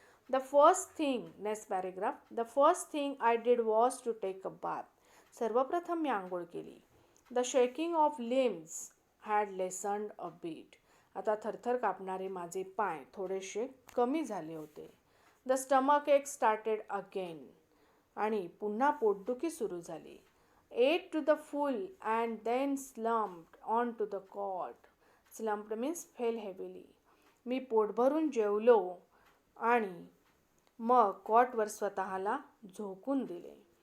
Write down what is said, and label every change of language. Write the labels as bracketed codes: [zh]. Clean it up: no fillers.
[en] The first thing, next paragraph, the first thing I did was to take a bath. [mr] सर्वप्रथम मी आंघोळ केली. [en] The shaking of limbs had lessened a bit. [mr] आता थरथर कापणारे माझे पाय थोडेसे कमी झाले होते. [en] The stomach ache started again. [mr] आणि पुन्हा पोटदुखी सुरू झाली. [en] Ate to the full and then slumped on to the cot. Slumped means fell heavily. [mr] मी पोटभरून जेवलो आणि मग कॉटवर स्वतःला झोकून दिले.